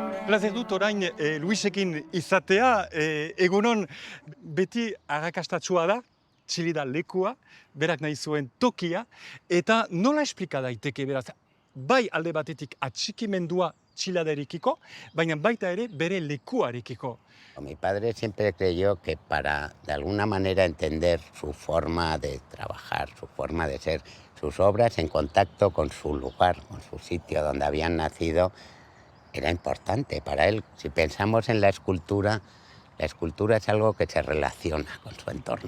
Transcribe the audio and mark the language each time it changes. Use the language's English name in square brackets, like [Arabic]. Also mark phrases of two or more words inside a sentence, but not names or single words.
[Basque] plazer dut orain Luisekin izatea, egunon beti arrakastatsua da, Txilida lekua, berak nahi zuen tokia, eta nola esplika daiteke beraz, bai alde batetik atxikimendua Txiladerekiko, baina baita ere bere lekuarekiko. [Spanish] Mi padre siempre creyó que para, de alguna manera, entender su forma de trabajar, su forma de ser, sus obras en contacto con su lugar, con su sitio donde habían nacido, era importante para él. Si pensamos en la escultura es algo que se relaciona con su entorno.